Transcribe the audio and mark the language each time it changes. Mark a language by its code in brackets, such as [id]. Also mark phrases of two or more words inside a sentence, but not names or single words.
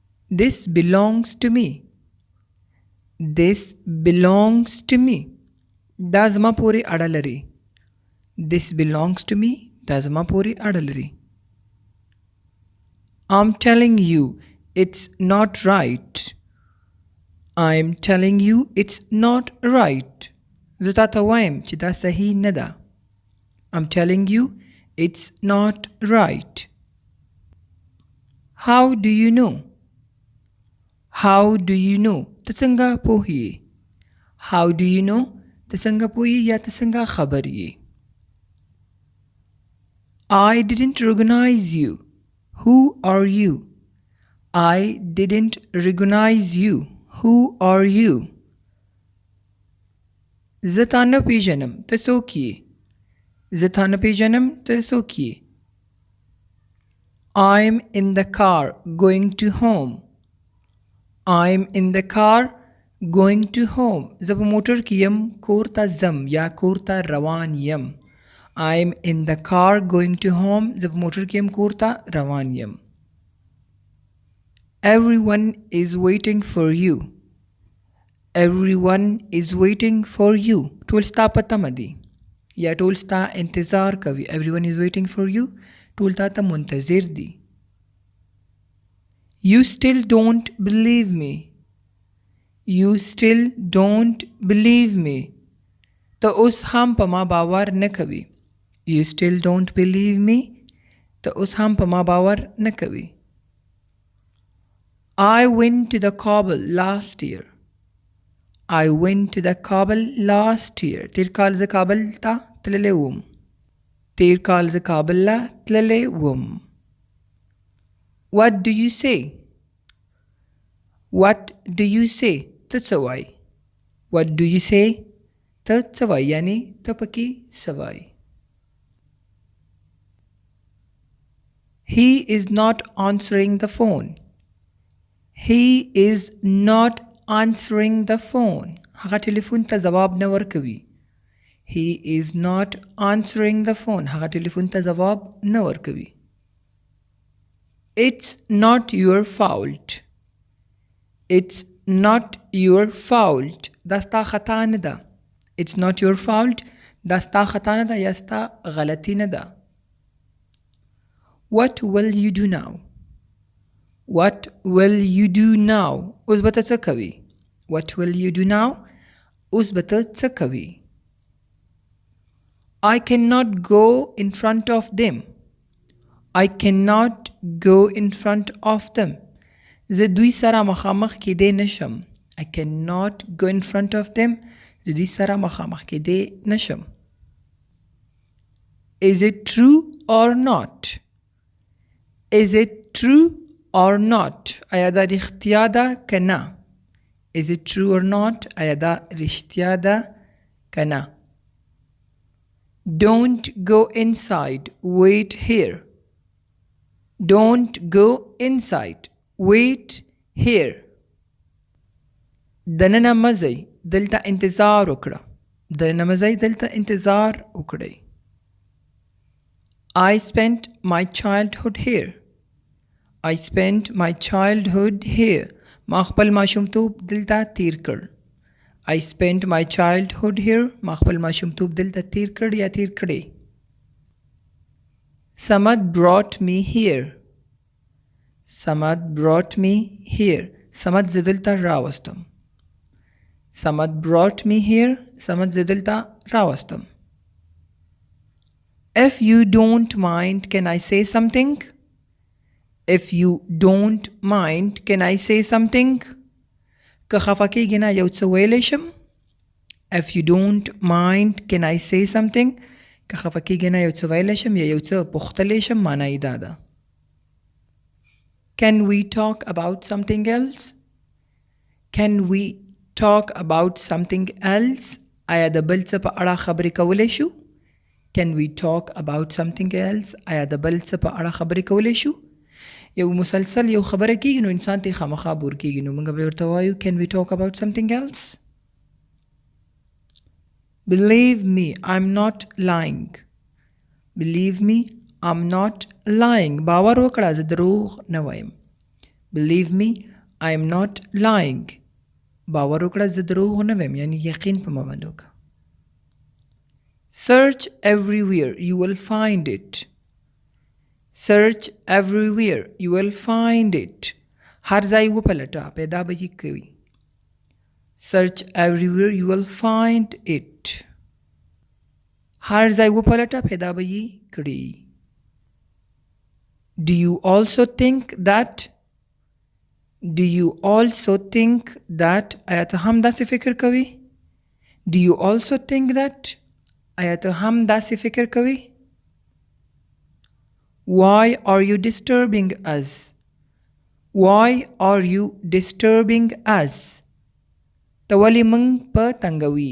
[en] This belongs to me. This belongs to me. [ps] دا زما پورې اړه لري. [en] This belongs to me. [ps] دا زما پورې اړه لري. [en] I'm telling you it's not right. I'm telling you it's not right. [ps] زه تا ته وایم چې دا صحیح نه ده. [en] I'm telling you it's not right. How do you know? How do you know? [ps] ته څنګه پوهیې؟ [en] How do you know? [ps] ته څنګه پوهیې یا ته څنګه خبر یې؟ [en] I didn't recognize you. Who are you? I didn't recognize you. Who are you? [ps] زه تا نه پیژنم. ته څوک یې؟ زه تا نه پیژنم. ته څوک یې؟ [en] I'm in the car going to home. I'm in the car going to home. [ps] زه په موټر کې یم کور ته ځم یا کور ته روان یم. [en] I'm in the car going to home. [ps] زه په موټر کې یم کور ته روان یم. [en] Everyone is waiting for you. Everyone is waiting for you. [ps] ټول ستا په تمه دي یا ټول ستا انتظار کوي. [en] Everyone is waiting for you. [ps] ټول تا ته منتظر دي. [en] You still don't believe me. You still don't believe me. [ps] ته اوس هم په ما باور نه کوي. [en] You still don't believe me. [ps] ته اوس هم په ما باور نه کوي. [en] I went to the Kabul last year. I went to the Kabul last year. [ps] تیر کال زه کابل ته تللی وم. تیر کال زه کابل له تللی وم. [en] What do you say? What do you say? [ps] ته څه وایې؟ [en] What do you say? [ps] ته څه وایې یعنی ته پکې څه وایې؟ [en] He is not answering the phone. He is not answering the phone. [ps] هغه ټلیفون ته ځواب نه ورکوي. [en] He is not answering the phone. [ps] هغه ټلیفون ته ځواب نه ورکوي. [en] It's not your fault. It's not your fault. [ps] دا ستا خطا نه ده. [en] It's not your fault. [ps] دا ستا خطا نه ده یا ستا غلطی نه ده. [en] What will you do now? What will you do now? [ps] اوس به ته څه کوي؟ [en] What will you do now? [ps] اوس به ته څه کوي؟ [en] I cannot go in front of them. I cannot go in front of them. [ps] زه دوی سره مخامخ کېدی نشم. [en] I cannot go in front of them. [ps] زه دوی سره مخامخ کېدی نشم. [en] Is it true or not? Is it true or not? [ps] آیا دا رښتیا ده که نه؟ [en] Is it true or not? [ps] آیا دا رښتیا ده که نه؟ [en] Don't go inside. Wait here. Don't go inside. Wait here. [ps] دننه مه ځئ. دلته انتظار وکړه. دننه مه ځئ. دلته انتظار وکړئ. [en] I spent my childhood here. I spent my childhood here. [ps] ما خپل ماشومتوب دلته تیر کړ. [en] I spent my childhood here. [ps] ما خپل ماشومتوب دلته تیر کړ یا تیر کړی. [en] Samad brought me here. Samad brought me here. [ps] Samad زه دلته راوستم. [en] Samad brought me here. [ps] Samad زه دلته راوستم. [en] If you don't mind, can I say something? If you don't mind, can I say something? [ps] که خفه کېږې نه یو څه ویلی شم. [en] If you don't mind, can I say something? [ps] که خفه کېږې نه یو څه ویلی شم یا یو څه پوښتلی شم معنی یې دا ده. [en] Can we talk about something else? Can we talk about something else? [ps] آیا د بل څه په اړه خبرې کولی شو؟ [en] Can we talk about something else? [ps] آیا د بل څه په اړه خبرې کولی شو؟ یو مسلسل یو خبره کېږي نو انسان ته خامخا بور کېږي نو موږ به ورته وایو [en] Can we talk about something else? Believe me, I'm not lying. Believe me, I'm not lying. [ps] باور وکړه زه دروغ نه وایم. [en] Believe me, I am not lying. [ps] باور وکړه زه دروغ نه وایم یعنی یقین په ما باندې وکړه. [en] Search everywhere you will find it. Search everywhere you will find it. [ps] هر ځای وپلټه پیدا به یې کوي. [en] Search everywhere you will find it. [ps] هر ځای وپلټه پیدا به یې کړي. [en] Do you also think that? Do you also think that? [ps] آیا ته هم داسې فکر کوي؟ [en] Do you also think that? [ps] آیا ته هم داسې فکر کوي؟ [en] Why are you disturbing us? Why are you disturbing us? [ps] ته ولې موږ په تنګوي؟